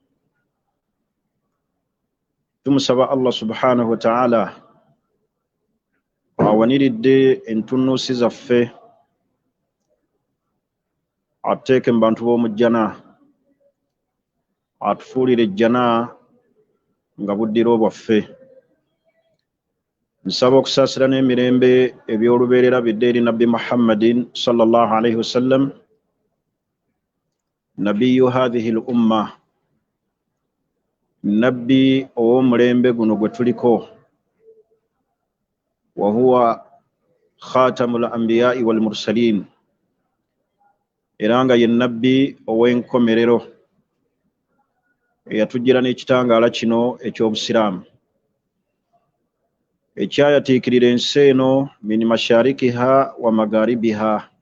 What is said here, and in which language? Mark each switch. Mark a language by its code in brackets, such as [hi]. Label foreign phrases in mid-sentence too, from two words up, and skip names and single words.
[lg] Tumusaba Allah [ar] سبحانه وتعالى [lg] awaniridde entunnunsi zaffe ateeke mu bantu b'omujjana, atufuulire ejjana nga buddiro bwaffe. Nsaba okusaasira n'emirembe eby'olubeerera bidde eri Nabbi Muhammadin [ar] صلى الله عليه وسلم, نبي هذه الأمة, [lg] nabbi ow'omulembe guno gwe tuliko, [ar] وهو خاتم الأنبياء والمرسلين, [lg] era nga ye nabbi ow'enkomerero eyatujjira n'ekitangaala kino eky'obusiraamu ekyayatiikirira ensi eno [ar] من مشارقها ومغاربها.